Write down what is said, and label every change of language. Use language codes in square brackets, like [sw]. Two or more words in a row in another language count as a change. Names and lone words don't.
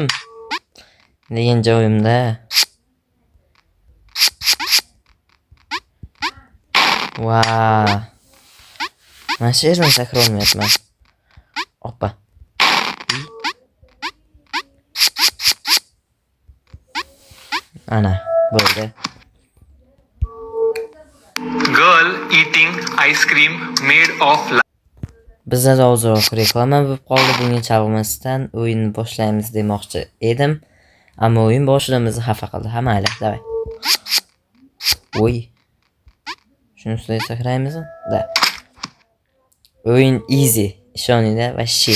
[uz] Degan joyimda. Wow. Mana shu yerdan sakra olmayapman. Hoppa. Ana, bo'ldi. [en] Girl eating ice cream made of [uz] Bizda ozroq reklama bo'lib qoldi. Bunga chalg'imasdan o'yinni boshlaymiz demoqchi edim. Ammo o'yin boshida bizni xafa qildi. Ha, mayli, davay. Voy. Shuni ustiga sakraymizmi? Da. O'yin easy. Ishoninglar va shit.